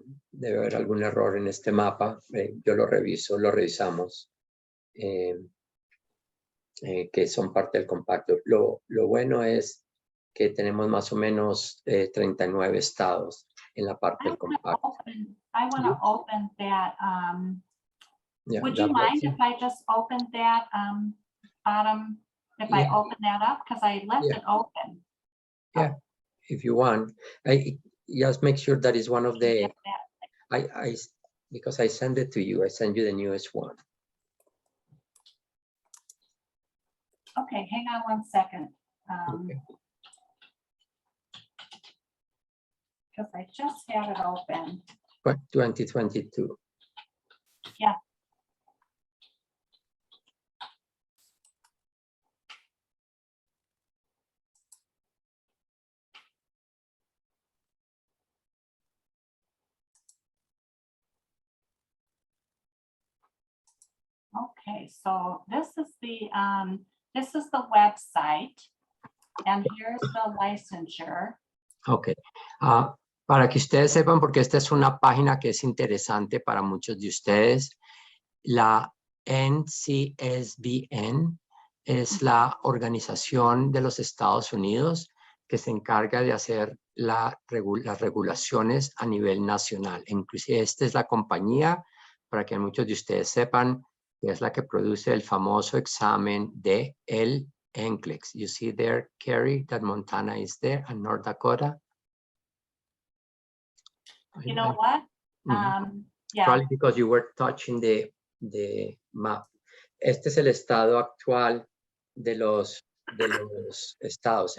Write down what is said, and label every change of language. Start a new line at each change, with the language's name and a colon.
Spanish: Debe haber algún error en este mapa, yo lo revisamos, que son parte del compacto. Lo bueno es que tenemos más o menos 39 estados en la parte del compacto.
English: I want to open that. Yeah, Would you mind if I just opened that bottom, if I open that up? Because I left it open. Yeah, if you want. Just make sure that is one of the, because I send it to you, I send you the newest one. Okay, hang on one second. Okay. Because I just had it open. 2022. Yeah. Okay, so this is the website, and here's the licensure. Ok.
Spanish: Para que ustedes sepan, porque esta es una página que es interesante para muchos de ustedes, la NCSBN es la organización de los Estados Unidos que se encarga de hacer las regulaciones a nivel nacional. Inclusive esta es la compañía, para que muchos de ustedes sepan, que es la que produce el famoso examen de el NCLEX.
English: You see there, Kerry, that Montana is there and North Dakota. You know what? Yeah. Probably because you were touching the map.
Spanish: Este es el estado actual de los estados.